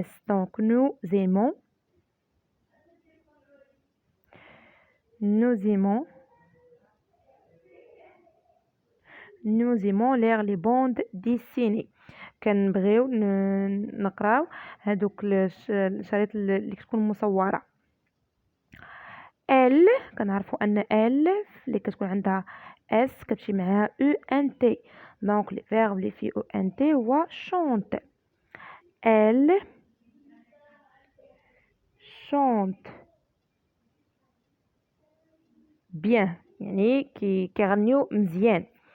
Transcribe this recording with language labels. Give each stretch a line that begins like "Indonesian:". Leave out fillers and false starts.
French: donc nous aimons lire les bandes dessinées.
Arabic: كنبغيو نقراو هادوك الشريط اللي كتكون مصوره. ال كنعرفوا ان ال اللي كتكون عندها اس كتمشي معها ont. دونك لي فيرب اللي فيه ont هو
French: chante. elle chante bien
Arabic: يعني كيغنيو مزيان.